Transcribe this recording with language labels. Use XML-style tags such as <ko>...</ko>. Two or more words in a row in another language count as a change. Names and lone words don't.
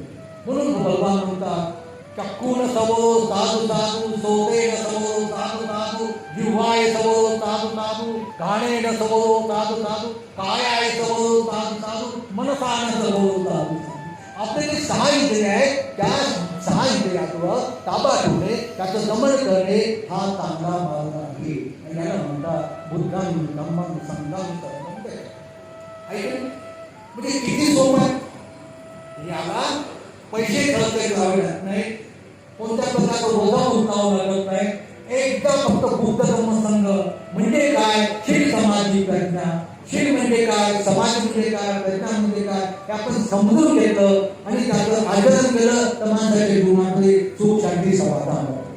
<mr>म्हणून भगवान म्हणतात</mr> <pi>चक्कून सवो साधू साधू, सोतेन सवो साधू साधू, जिव्हाय सवो साधू साधू, घाणेन सवो साधू साधू, कायाय सवो साधू साधू, मनसान सवो साधू साधू.</pi> <mr>आपले जे 6 इंद्रिय आहेत त्या 6 इंद्रियावर ताबा ठेवणे, त्याचं दमन करणे हा चांगला मार्ग आहे. आणि याला म्हणतात बुद्धांनी</mr> <pi>धम्मं संघं शरणं गच्छामि.</pi> <mr>म्हणजे किती सोपं आहे. याला पैसे खर्च करावे लागत नाही, कोणत्या प्रकारचं ओझा उचलावं लागत नाही. एकदा फक्त बुद्ध धम्म संघ म्हणजे काय, शील समाधी प्रज्ञा, शील म्हणजे काय, समाधी म्हणजे काय, प्रज्ञा म्हणजे काय हे आपण समजून घेतलं आणि त्याचं आचरण केलं तर माणसाच्या जीवनामध्ये सुख शांती समाधान वाटतं.</mr>